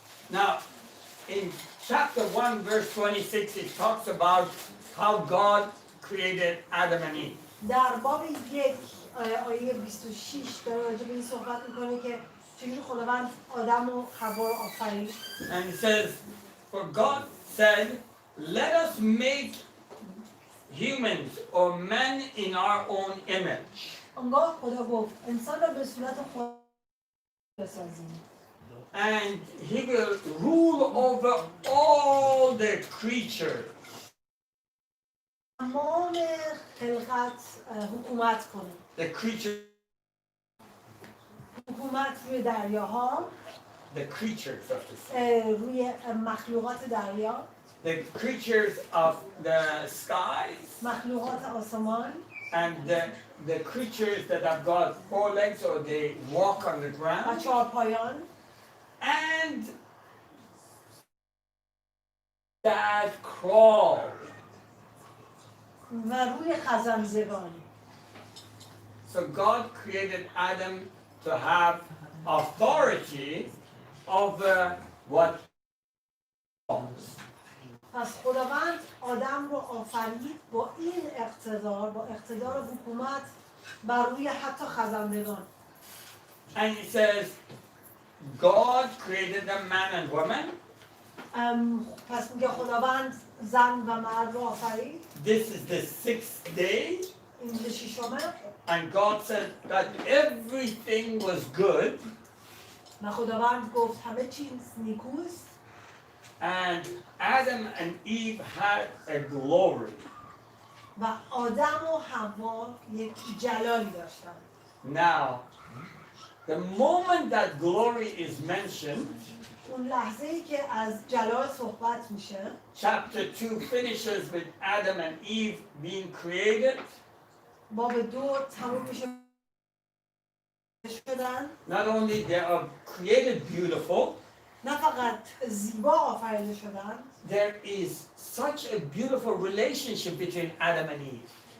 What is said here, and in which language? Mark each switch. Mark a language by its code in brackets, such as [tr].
[en] Now, in chapter 1, verse 26, it talks about how God created Adam and Eve. [fa] در باب 1 آیه 26 داره راجع به این صحبت میکنه که چجوری خداوند آدم و حوا رو آفرید. [en] And it says, for God said, let us make humans or men in our own image. [fa] آنگاه خدا گفت انسان را به صورت خود بسازیم. [en] And he will rule over all the creatures. [fa] تمام خلقت حکومت کنه. [en] The creatures. [fa] حکومت روی دریاها. [en] The creatures of the sea. [fa] روی مخلوقات دریا. [en] The creatures of the skies. [fa] مخلوقات آسمان. [en] and the creatures that have got four legs or they walk on the [fa] و [en] ground, [fa] چهارپایان [en] and that crawl. [fa] و روی خزندگان. [en] So God created Adam to have authority over what was. [fa] پس خداوند آدم رو آفرید با این اقتدار، با اقتدار حکومت بر روی حتی خزندگان. [en] And he says, God created a man and woman. [fa] پس میگه خداوند زن و مرد رو آفرید. [en] This is the sixth day. [fa] این به ششمه. [en] And God said that everything was good. [fa] و خداوند گفت همه چیز نیکوست. [en] And Adam and Eve had a glory. [fa] و آدم و حوا یک جلالی داشتند. [en] Now, the moment that glory is mentioned, [fa] اون لحظه‌ای که از جلال صحبت میشه، [en] chapter 2 finishes with Adam and Eve being created. [fa] باب 2 تموم میشه شدن. [en] Not only they are created beautiful, [fa] نه فقط زیبا آفریده شدن. [en] there is such a beautiful relationship between Adam and Eve.